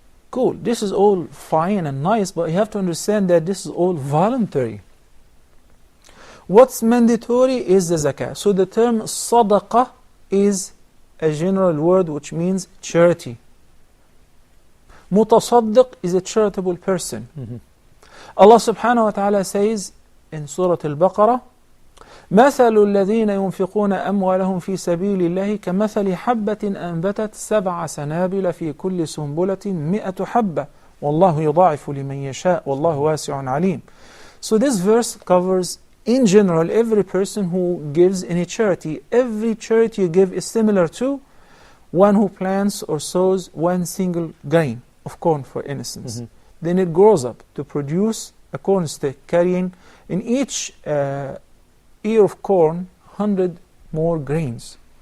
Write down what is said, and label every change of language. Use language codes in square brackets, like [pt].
[en] Cool, this is all fine and nice, but you have to understand that this is all voluntary. What's mandatory is the zakah. So the term sadaqah is a general word which means charity. Mutasaddiq is a charitable person. Allah subhanahu wa ta'ala says in Surah Al-Baqarah, [ar] مثل الذين ينفقون أموالهم في سبيل الله كمثل حبة أنبتت 7 سنابل في كل سنبلة 100 حبة والله يضاعف لمن يشاء والله واسع عليم. [en] So this verse covers in general every person who gives any charity. Every charity you give is similar to one who plants or sows one single grain of corn, for instance. Then it grows up to produce a corn stick carrying in each ear of corn 100 more grains.